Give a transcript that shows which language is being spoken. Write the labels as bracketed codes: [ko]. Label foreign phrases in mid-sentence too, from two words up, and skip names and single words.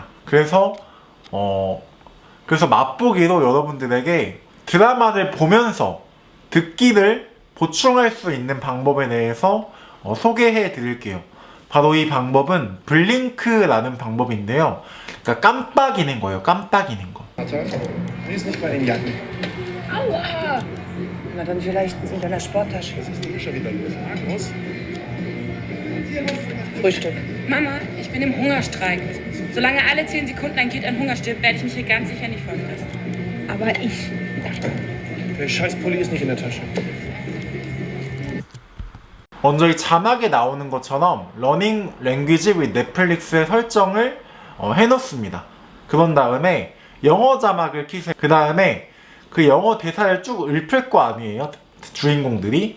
[ko] 그래서 맛보기로 여러분들에게 드라마를 보면서 듣기를 보충할 수 있는 방법에 대해서 소개해 드릴게요. 바로 이 방법은 블링크라는 방법인데요. 그러니까 깜빡이는 거예요. 깜빡이는 거. [de] Lies nicht bei den Jacken. Aua! Na dann vielleicht in deiner Sporttasche. Was ist denn schon wieder los? Markus? Frühstück. Mama, ich bin im Hungerstreik. Solange alle 10 Sekunden ein Kind an Hunger stirbt, werde ich mich hier ganz sicher nicht vollfressen. Aber ich. Der Scheißpulli ist nicht in der Tasche. [ko] 먼저 이 자막에 나오는 것처럼 러닝 랭귀지 with 넷플릭스의 설정을 해놓습니다. 그런 다음에 영어 자막을 키세요. 그 다음에 그 영어 대사를 쭉 읊을 거 아니에요. 주인공들이.